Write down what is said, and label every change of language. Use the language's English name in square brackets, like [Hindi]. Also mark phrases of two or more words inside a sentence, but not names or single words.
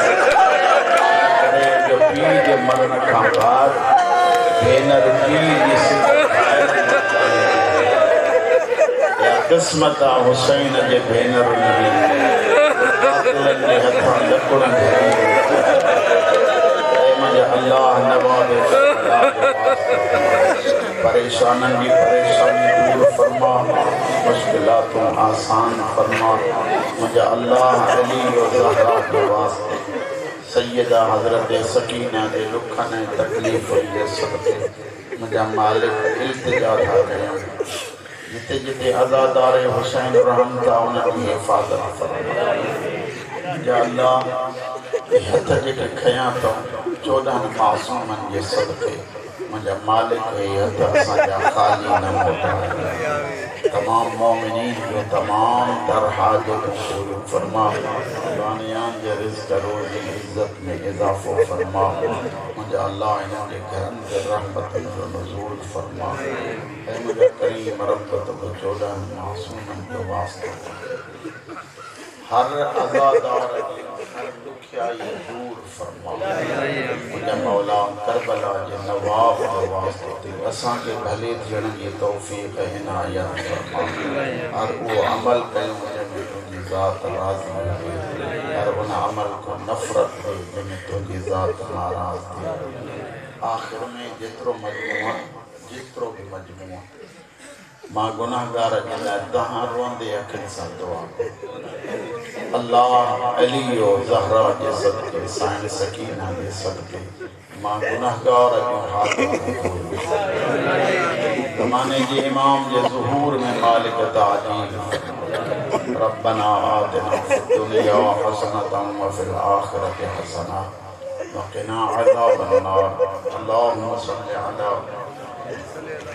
[Sindhi] कॾहिं जो पीउ जे मरण खां बाद भेनर पीउ जी या क़िस्मत आहे हुसैन जे भेनरुनि जी अल्लाह नवाज़े परेशानन की परेशानी दूर फरमा, मुश्किलातों आसान फरमा। मुझे अल्लाह अली और ज़हरा के वास्ते सैयदा हज़रत सकीना के दुखन तकलीफ़ के सदक़े मुझे मालिक इल्तिजा था कयां, जिते जिते अज़ादार हुसैन रहम था उनकी हिफाज़त फरमा। या अल्लाह हथ जेके खयां तो 14 मासूमन के सदक़े मुझे मालिक हथ असांजा खाली न मोटाए। तमाम मोमिनीन जो तमाम तर हाजतूं पूरियूं फरमा, बानियान जे रिज़्क़ रोज़ी इज़्ज़त में इज़ाफ़ो फरमा। मुझे अल्लाह इन्हनि जे घरनि ते रहमतुनि जो नुज़ूल फरमा। ऐं मुझे करीम रब तो 14 मासूमन के वास्ते हर अज़ादार जी हर दुखियाई दूर फरमा। मुझे मौला करबला जे नवाब के वास्ते असां के भले थियण जी तौफ़ीक़ इनायत फरमा। हर वो अमल कयूं जंहिंमें तुंहिंजी ज़ात राज़ी हुजे, हर उन अमल को नफ़रत हुई जंहिंमें तुंहिंजी ज़ात नाराज़ थी। आख़िर में जेतिरो भी मजमूआ मां गुनाहगार जे लाइ तव्हां रोंदे अखियुनि सां दुआ अल्लाह अली और ज़हरा जे सदके साईं सकीना जे सदके मां गुनाहगार जो हालत ज़माने जे इमाम जे ज़ुहूर में मालिक ताजील [Arabic] ربنا آتنا في الدنيا حسنة وفي الآخرة حسنة وقنا عذاب النار. اللهم صل على